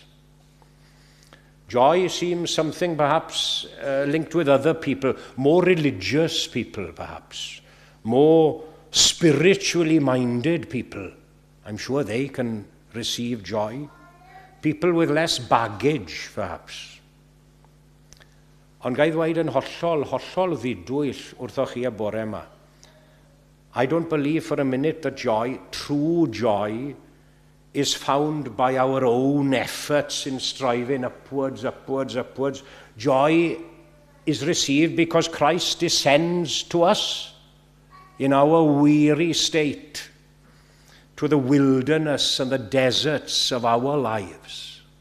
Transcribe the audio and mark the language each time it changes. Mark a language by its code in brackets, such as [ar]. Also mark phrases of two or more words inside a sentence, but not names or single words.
[en] Joy seems something perhaps linked with other people, more religious people perhaps, more spiritually minded people. I'm sure they can receive joy. People with less baggage, perhaps. [cy] Ond gai ddweud yn hollol ddidwyll wrthoch chi y bore yma. [en] I don't believe for a minute that joy, true joy, is found by our own efforts in striving upwards. Joy is received because Christ descends to us in our weary state, to the wilderness and the deserts of our lives.